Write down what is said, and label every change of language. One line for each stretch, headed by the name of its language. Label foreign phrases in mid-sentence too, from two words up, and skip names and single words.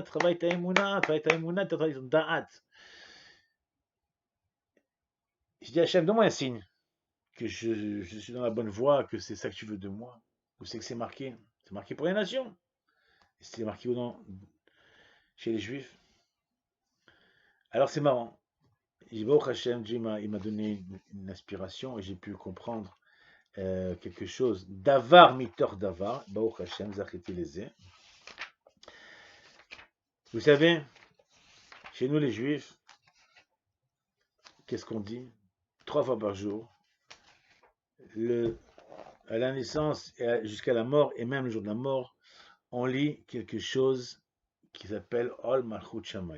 French: Travaille ta émouna, travaille ton da'at. Je dis, Hachem, donne-moi un signe que je suis dans la bonne voie, que c'est ça que tu veux de moi. Où c'est que c'est marqué? C'est marqué pour les nations. C'est marqué où chez les juifs. Alors c'est marrant.
Hebrew: ברוך השם,
French: Dieu il m'a donné une inspiration et j'ai pu comprendre quelque chose.
Hebrew: דבר מתוך דבר, ברוך השם, זכיתי לזה.
French: Vous savez, chez nous les juifs, qu'est-ce qu'on dit? 3 fois par jour, à la naissance jusqu'à la mort, et même le jour de la mort, on lit quelque chose qui s'appelle
Hebrew: עול מלכות שמים.